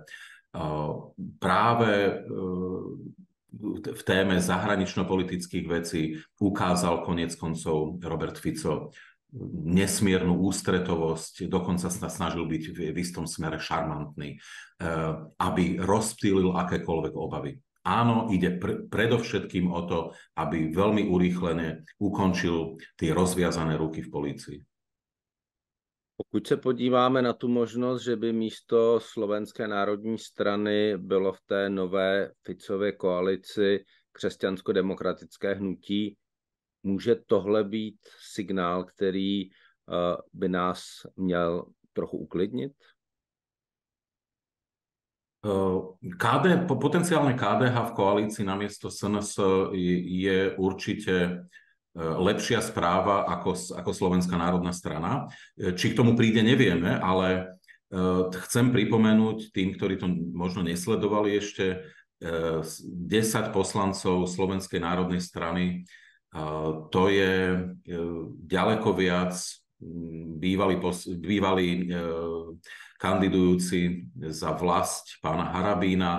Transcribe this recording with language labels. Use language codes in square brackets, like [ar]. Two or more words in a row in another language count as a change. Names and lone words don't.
[sk] Práve v téme zahranično-politických vecí ukázal koniec koncov Robert Fico nesmiernu ústretovosť, dokonca sa snažil byť v istom smere šarmantný, aby rozptýlil akékoľvek obavy. Áno, ide predovšetkým o to, aby veľmi urýchlene ukončil tie rozviazané ruky v polícii. [cs] Pokud se podíváme na tu možnost, že by místo Slovenské národní strany bylo v té nové Ficově koalici křesťansko-demokratické hnutí, může tohle být signál, který by nás měl trochu uklidnit? [sk] Potenciálne KDH v koalícii namiesto SNS je určite lepšia správa ako Slovenská národná strana. Či k tomu príde, nevieme, ale chcem pripomenúť tým, ktorí to možno nesledovali ešte, 10 poslancov Slovenskej národnej strany, to je ďaleko viac bývalí kandidujúci za vlast pána Harabína.